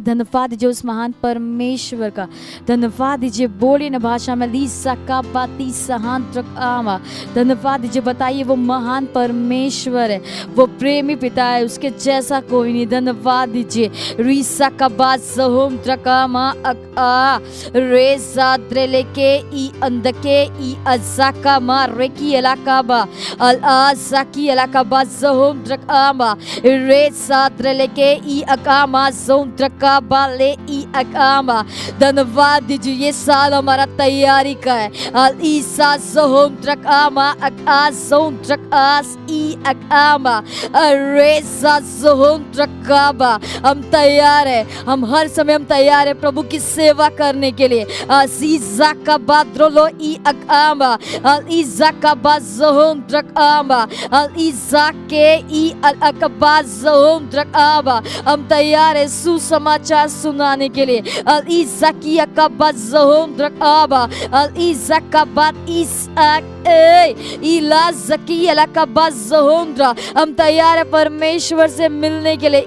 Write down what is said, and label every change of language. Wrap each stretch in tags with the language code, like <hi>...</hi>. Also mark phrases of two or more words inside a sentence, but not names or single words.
<hi>धन्यवाद दीजिए उस महान परमेश्वर का। धन्यवाद दीजिए, बोलिए ना भाषा में लीसा का बाती सहान आमा। धन्यवाद दीजिए, बताइए वो महान परमेश्वर है, वो प्रेमी पिता है, उसके जैसा कोई नहीं। धन्यवाद दीजिए। रीसा का बात सहोम त्रकामा अका रेसा द्रेलेके ई अंदके ई अजाका मा रेकी इलाका बा अल आजाकी इलाका बा सहोम त्रकामा रे सात्र लेके ई अकामा सोंत्रका बाले ई अकामा। धन्यवाद दीजिए, ये साल हमारा तैयारी का है। अल ईसा सोंत्रकामा अका सोंत्रकास ई अकामा रे सा सोंत्रकाबा। हम तैयार है, हम हर समय हम तैयार है प्रभु की सेवा करने के लिए। असीजा का बाद्रोलो ई अकामा अल ईजा का बाज़ोंत्रकामा अल ईजा के ई अल हम तैयार है सुसमाचार सुनाने के लिए। अल इज़ाकिया का बाज़ोंत्रकाबा अल इज़ा का बात इसाक इला ज़किया का बाज़ोंत्रा। हम तैयार है परमेश्वर से मिलने के लिए।</hi>